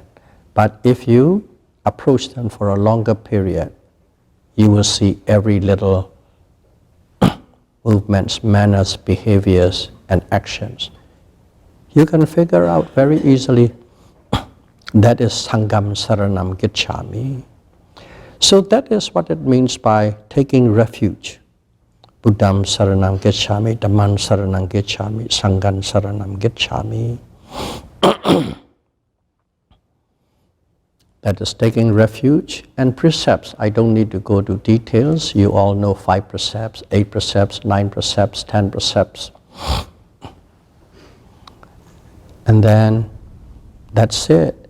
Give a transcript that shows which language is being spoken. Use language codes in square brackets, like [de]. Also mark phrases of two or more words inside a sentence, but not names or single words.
[en] But if you approach them for a longer period, you will see every little movements, manners, behaviors, and actions. You can figure out very easily that is [pi] Sangham Saranam Gicchami. [en] So that is what it means by taking refuge. [pi] Buddham Saranam Gicchami, Dhamman Saranam Gicchami, Sangham Saranam Gicchami. [en] That is taking refuge. And precepts, I don't need to go to details. You all know 5 precepts, 8 precepts, 9 precepts, 10 precepts. And then that's it.